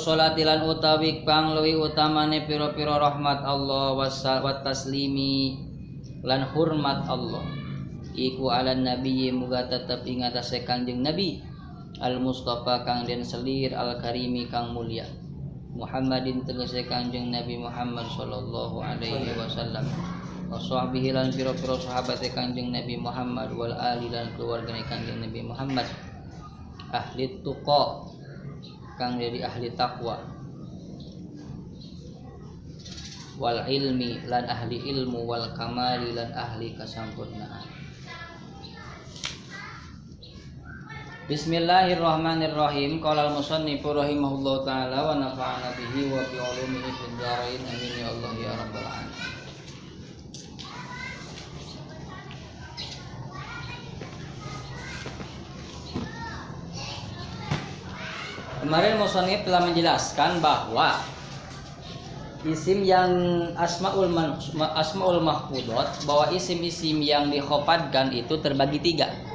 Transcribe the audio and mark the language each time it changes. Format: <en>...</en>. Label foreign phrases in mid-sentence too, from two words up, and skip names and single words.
<jv>sholati lan utawi kang luwih utamane pira-pira rahmat Allah</jv> <ar>وتسليمي</ar> <jv>lan hormat Allah iku</jv> <ar>على النبي</ar> <jv>muga tetep ingatase Kanjeng Nabi al Mustafa kang den selir al karimi kang mulia Muhammadin tegese Kanjeng Nabi Muhammad</jv> <ar>صلى الله عليه وسلم وصحبه</ar> <jv>lan pira-pira sahabate Kanjeng Nabi Muhammad</jv> <ar>والآل</ar> <jv>lan keluargane Kanjeng Nabi Muhammad</jv> <ar>أهل التقى</ar> <jv>kang dari ahli takwa</jv> <ar>والعلم</ar> <jv>lan ahli ilmu</jv> <ar>والكمال</ar> <jv>lan ahli kasampurnaan.</jv> <ar>Bismillahirrahmanirrahim. قال المصنف رحمه الله تعالى ونفعنا به وبعلومه في الدارين. آمين يا الله يا رب العالمين.</ar> <id>Kemarin musannif telah menjelaskan bahwa isim yang</id> <ar>أسماء المخفوضات,</ar> <id>bahwa isim-isim yang dikhopadkan itu terbagi tiga</id>